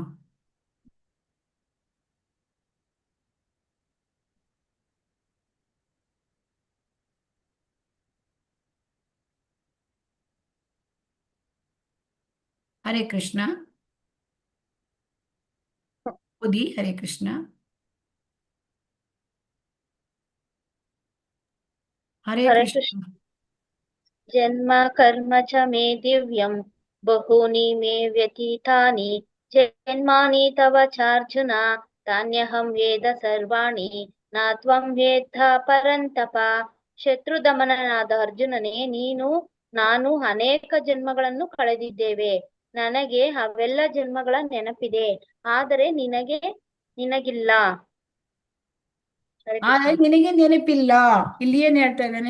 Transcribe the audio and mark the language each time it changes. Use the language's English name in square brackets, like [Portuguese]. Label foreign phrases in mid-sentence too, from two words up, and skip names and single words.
[Kannada] ಹರೇ ಕೃಷ್ಣ. ಓದಿ. ಹರೇ ಕೃಷ್ಣ. ಹರೇ ಕೃಷ್ಣ. [Sanskrit] ಜನ್ಮ ಕರ್ಮ ಚ ಮೇ ದಿವ್ಯಂ ಬಹೂನಿ ಮೇ ವ್ಯತೀತಾನಿ ಜನ್ಮಾನಿ ತವ ಚಾರ್ಜುನ ತಾನ್ಯಹಂ ವೇದ ಸರ್ವಾಣಿ ನಾ ತ್ವಂ ವೇದ್ಧ ಪರಂತಪ. [Kannada] ಶತ್ರುದಮನನಾದ ಅರ್ಜುನನೇ, ನಾನು ಅನೇಕ ಜನ್ಮಗಳನ್ನು ಕಳೆದಿದ್ದೇವೆ. ನನಗೆ ಅವೆಲ್ಲ ಜನ್ಮಗಳ ನೆನಪಿದೆ, ಆದರೆ ನಿನಗಿಲ್ಲ. ನಿನಗೆ ನೆನಪಿಲ್ಲ. ಇಲ್ಲಿ ಏನ್ ಹೇಳ್ತಾ ಇದ್ದಾನೆ?